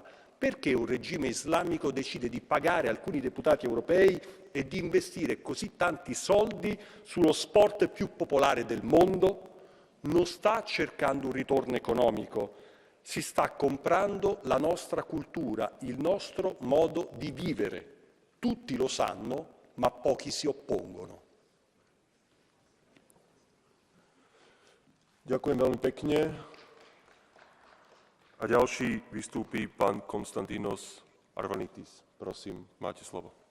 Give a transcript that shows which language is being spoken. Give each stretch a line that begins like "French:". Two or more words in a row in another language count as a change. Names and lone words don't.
Italian: Perché un regime islamico decide di pagare alcuni deputati europei e di investire così tanti soldi sullo sport più popolare del mondo? Non sta cercando un ritorno economico, si sta comprando la nostra cultura, il nostro modo di vivere. Tutti lo sanno, ma pochi si oppongono.
Slovak: Ďakujem veľmi pekne. A ďalší vystúpi pán Konstantinos Arvanitis. Prosím, máte slovo.